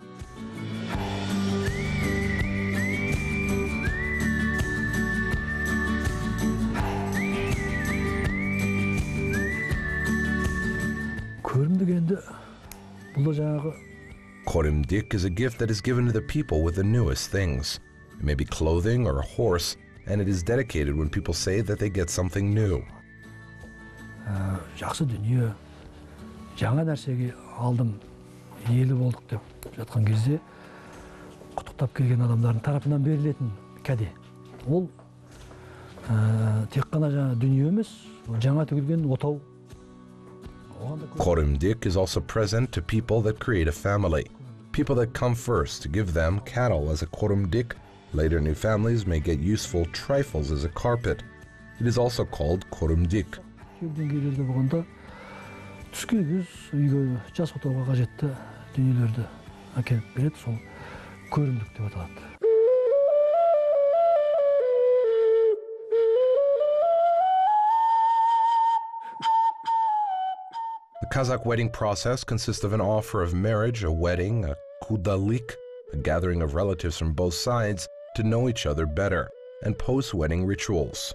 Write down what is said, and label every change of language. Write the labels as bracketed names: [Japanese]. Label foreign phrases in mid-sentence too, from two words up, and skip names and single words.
[English] Korumdik is a gift that is given to the people with the newest things. It may be clothing or a horse, and it is dedicated when people say that they get something new. [Kazakh] Жақсы дүние, жаңа нәрсеге алдым, иелі болдық деп жатқан кезде құттықтап келген адамдардың тарапынан берілетін кәде. Ол тек қана жаңа дүние емес, жаңа тігілген отау. [English] Korumdik is also present to people that create a family. People that come first to give them cattle as a korumdik. Later new families may get useful trifles as a carpet. It is also called korumdik. [Kazakh] Келден-келерде болғанда түске біз үйге жас отауға қажетті дүниелерді әкеліп береді, сол көрімдік деп аталады. [English] The Kazakh wedding process consists of an offer of marriage, a wedding, a kudalik, a gathering of relatives from both sides to know each other better, and post-wedding rituals.